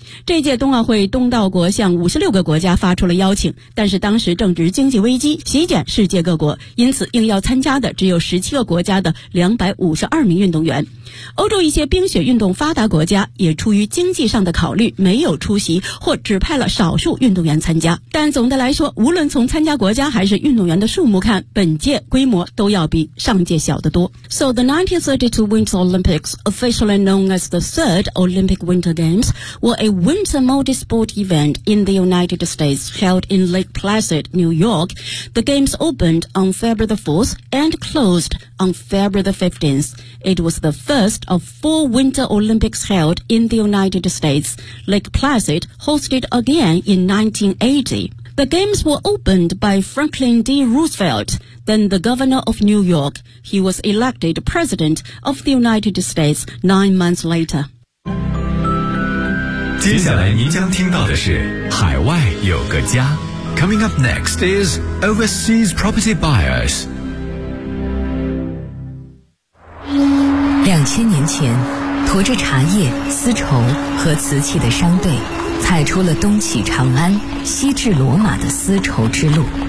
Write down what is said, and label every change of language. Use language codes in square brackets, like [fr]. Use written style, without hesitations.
[zh] 这届冬奥会，东道国向56个国家发出了邀请，但是当时正值经济危机席卷世界各国，因此应邀参加的只有17个国家的252名运动员。欧洲一些冰雪运动发达国家也出于经济上的考虑没有出席，或只派了少数运动员参加。但总的来说，无论从参加国家还是运动员的数目看，本届规模都要比上届小得多。 [en] So the 1932 Winter Olympics, officially known as the Third Olympic Winter Games, were a winter multi-sport event in the United States held in Lake Placid, New York. The games opened on February the 4th and closed on February the 15th. It was the first of 4 Winter Olympics held in the United States. Lake Placid hosted again in 1980. The games were opened by Franklin D. Roosevelt, then the governor of New York. He was elected president of the United States 9 months later. [zh] 接下来您将听到的是海外有个家。 [en] Coming up next is Overseas Property Buyers。 [zh] 2000年前，驮着茶叶、丝绸和瓷器的商队踩出了东起长安、西至罗马的丝绸之路。